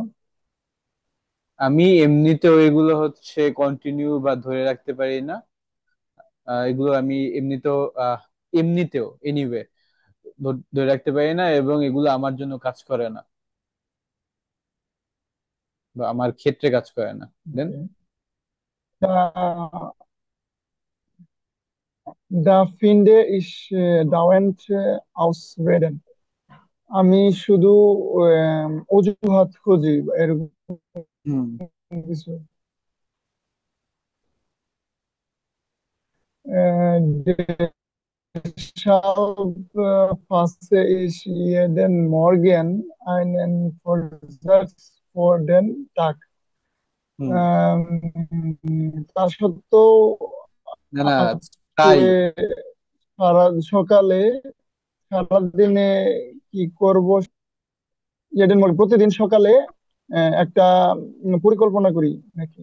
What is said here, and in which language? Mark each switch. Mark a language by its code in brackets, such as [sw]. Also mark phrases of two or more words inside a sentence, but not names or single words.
[bn] আমি এমনিতেও এগুলো হচ্ছে কন্টিনিউ বা ধরে রাখতে পারি না। এগুলো আমি এমনিতেও এনিওয়ে ধরে রাখতে পারি না, এবং এগুলো আমার জন্য কাজ করে না বা আমার ক্ষেত্রে কাজ করে না। দেন [de] Da, da finde ich dauernd Ausreden. [bn] আমি শুধু অজুহাত খুঁজি বা এরকম কিছু। [de] Deshalb fasse ich jeden Morgen einen Vorsatz für den Tag. [bn] তা সত্ত্বেও না না, আজকে তাই সকালে সারাদিনে কি করব প্রতিদিন সকালে একটা পরিকল্পনা করি নাকি?